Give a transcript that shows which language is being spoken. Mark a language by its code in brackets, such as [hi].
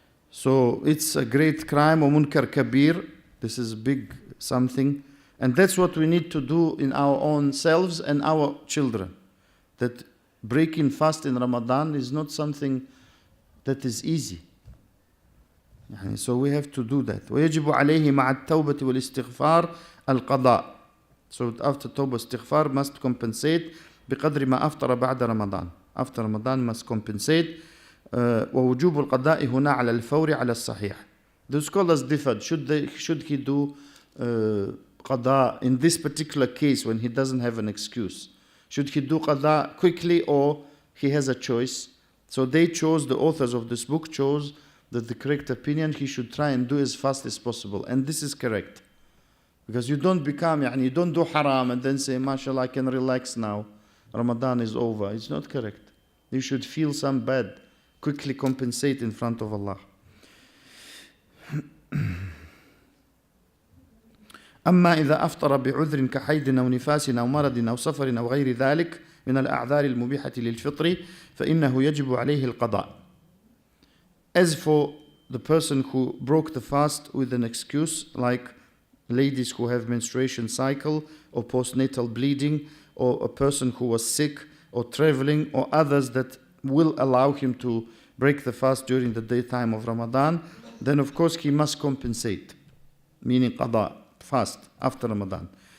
[en] So it's a great crime, munkar kabir. This is big something. And that's what we need to do in our own selves and our children. That breaking fast in Ramadan is not something that is easy. So we have to do that. [ar] ويجب عليه مع التوبة والاستغفار القضاء. [en] So after tawbah istighfar must compensate [ar] بقدر ما أفطر بعد رمضان. [en] After Ramadan must compensate. [ar] ووجوب القضاء هنا على الفور على الصحيح. [en] The scholars differed. Should he do qada in this particular case when he doesn't have an excuse? Should he do qada quickly or he has a choice? So they chose, the authors of this book chose that the correct opinion, he should try and do as fast as possible. And this is correct. Because you don't you don't do haram and then say, mashallah, I can relax now. Ramadan is over. It's not correct. You should feel some bad. Quickly compensate in front of Allah. [ar] أما إذا أفطر بعذر كحيض أو نفاس أو مرض أو سفر أو غير ذلك من الأعذار المبيحة للفطر فإنه يجب عليه القضاء. [en] As for the person who broke the fast with an excuse, like ladies who have menstruation cycle or postnatal bleeding, or a person who was sick or traveling, or others that will allow him to break the fast during the daytime of Ramadan, then of course he must compensate, meaning qada, fast after Ramadan.